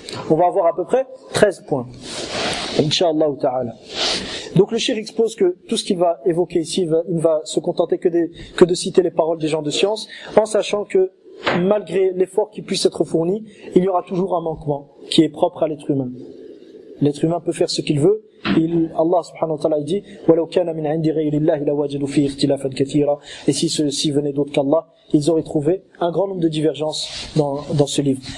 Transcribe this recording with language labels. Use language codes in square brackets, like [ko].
[fr] On va avoir à peu près 13 points. Inch'Allah ta'ala. Donc le cheikh expose que tout ce qu'il va évoquer ici, il ne va se contenter que de citer les paroles des gens de science, en sachant que malgré l'effort qui puisse être fourni, il y aura toujours un manquement qui est propre à l'être humain. L'être humain peut faire ce qu'il veut. Allah subhanahu wa ta'ala dit [ar] وَلَوْ كَانَ مِنْ عِنْدِ غَيْرِ اللَّهِ لَوَجَدُوا فِيهِ اخْتِلَافًا كَثِيرًا. [fr] Et si ceux-ci venaient d'autres qu'Allah, ils auraient trouvé un grand nombre de divergences dans ce livre.